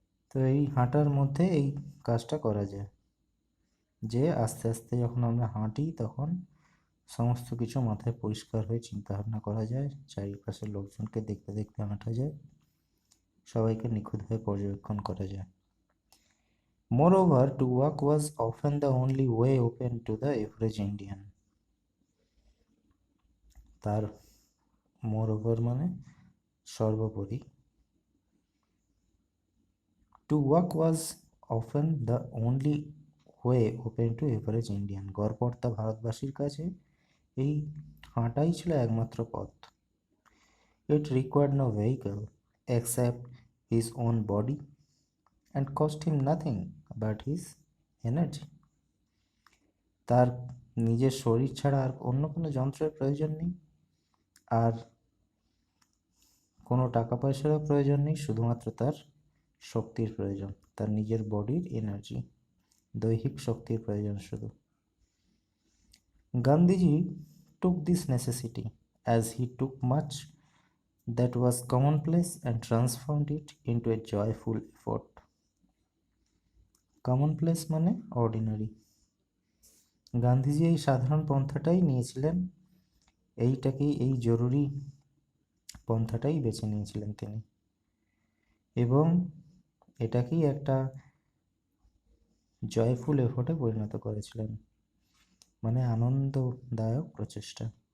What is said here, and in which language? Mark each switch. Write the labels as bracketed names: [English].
[Bangla] তো এই হাঁটার মধ্যে এই কাজটা করা যায় যে আস্তে আস্তে যখন আমরা হাঁটি তখন সমস্ত কিছু মাথায় পরিষ্কার হয়ে চিন্তা ভাবনা করা যায়, চারিপাশের লোকজনকে দেখতে দেখতে হাঁটা যায়, সবাইকে নিখুঁতভাবে পর্যবেক্ষণ করা যায়। [English] Moreover, to walk was often the only way open to the average Indian. [Bangla] তার moreover মানে সর্বোপরি। [English] To walk was often the only way open to average Indian. [Bangla] গড়পড়তা ভারতবাসীর কাছে এই হাঁটাই ছিল একমাত্র পথ। [English] It required no vehicle except his own body and cost him nothing but his energy. [Bangla] তার নিজের শরীর ছাড়া আর অন্য কোনো যন্ত্রের প্রয়োজন নেই, আর কোনো টাকা পয়সারও প্রয়োজন নেই, শুধুমাত্র তার শক্তির প্রয়োজন, তার নিজের বডির এনার্জি, দৈহিক শক্তির প্রয়োজন শুধু। [English] Gandhiji took this necessity as he took much that was commonplace and transformed it into a joyful effort. [Bangla] commonplace মানে অর্ডিনারি। গান্ধীজি এই সাধারণ পন্থাটাই নিয়েছিলেন, এইটাকেই এই জরুরি পন্থাটাই বেছে নিয়েছিলেন তিনি এবং এটাকেই একটা [English] joyful এফোর্টে [Bangla] পরিণত করেছিলেন, মানে আনন্দদায়ক প্রচেষ্টা।